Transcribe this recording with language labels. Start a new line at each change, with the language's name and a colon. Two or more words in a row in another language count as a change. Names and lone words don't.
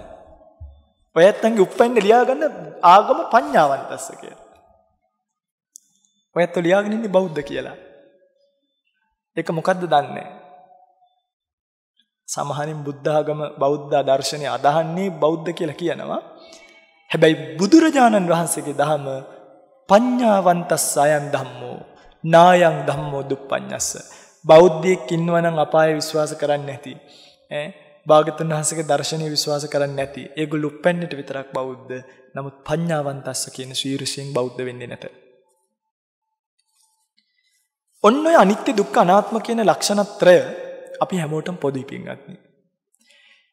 Sinhala: ඔයත්තන්ගේ උප්පැන්න ලියාගන්න ආගම පඤ්ඤාවන්තස්ස කියලා. ඔයත්තු ලියාගෙන ඉන්නේ බෞද්ධ කියලා. ඒක මොකද්ද දන්නේ? සමහරින් බුද්ධ ආගම බෞද්ධ දර්ශනය අදහන්නේ බෞද්ධ කියලා කියනවා. හැබැයි බුදුරජාණන් වහන්සේගේ දහම
Pali: පඤ්ඤාවන්තස්ස අයං ධම්මෝ නායං ධම්මෝ දුප්පඤ්ඤස්ස.
Sinhala: බෞද්ධයෙක් ඉන්නවනම් අපාය විශ්වාස කරන්නේ නැති. භාග්‍යවතුන් වහන්සේගේ දර්ශනය විශ්වාස කරන්නේ නැති. ඒගොල්ලෝ උපැන්නට විතරක් බෞද්ධ. නමුත් පඤ්ඤාවන්තස්ස කියන ශීර්ෂයෙන් බෞද්ධ වෙන්නේ නැත. ඔන්න ඔය අනිත්‍ය දුක්ඛ අනාත්ම කියන ලක්ෂණත්‍රය අපි හැමෝටම පොදුයි පින්වත්නි.